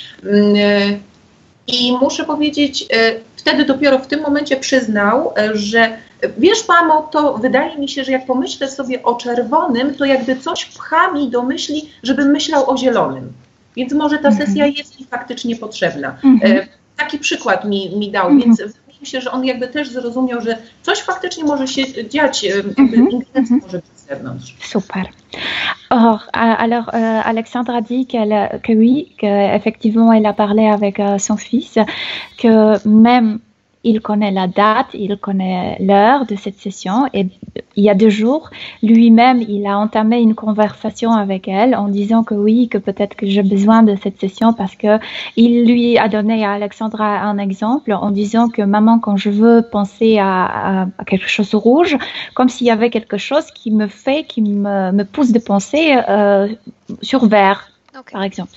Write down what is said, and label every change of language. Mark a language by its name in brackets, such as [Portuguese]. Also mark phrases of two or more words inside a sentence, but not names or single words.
[Polish] I muszę powiedzieć, wtedy dopiero w tym momencie przyznał, że wiesz, mamo, to wydaje mi się, że jak pomyślę sobie o czerwonym, to jakby coś pcha mi do myśli, żebym myślał o zielonym. Więc może ta sesja jest mi faktycznie potrzebna. Taki przykład mi dał, więc wydaje mi się, że on jakby też zrozumiał, że coś faktycznie może się dziać, jakby ingerencja może być z zewnątrz. Super. [French] Alors, Alexandra dit que oui, qu'effectivement elle a parlé avec son fils, que même il connaît la date, il connaît l'heure de cette session et il y a 2 jours, lui-même, il a entamé une conversation avec elle en disant que oui, que peut-être que j'ai besoin de cette session parce que il lui a donné à Alexandra un exemple en disant que maman, quand je veux penser à quelque chose de rouge, comme s'il y avait quelque chose qui me pousse de penser sur vert, par exemple.